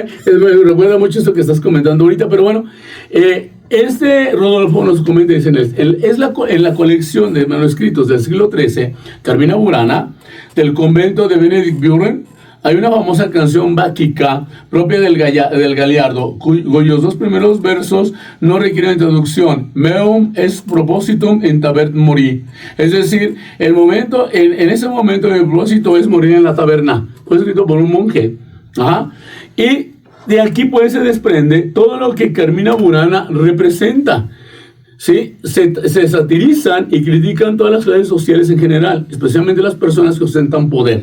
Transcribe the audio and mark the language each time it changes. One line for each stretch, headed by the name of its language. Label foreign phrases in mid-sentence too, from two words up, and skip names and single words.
Spanish: Me recuerda mucho esto que estás comentando ahorita. Pero bueno, Rodolfo nos comenta, dice, en la colección de manuscritos del siglo XIII, Carmina Burana, del convento de Benedict Buren, hay una famosa canción báquica propia del Galiardo, cuyos 2 primeros versos no requieren introducción.
Latin: Meum est propositum in tabert mori.
Spanish: Es decir, en ese momento el propósito es morir en la taberna. Fue escrito por un monje. Y de aquí pues se desprende todo lo que Carmina Burana representa. ¿Sí? Se satirizan y critican todas las clases sociales en general, especialmente las personas que ostentan poder.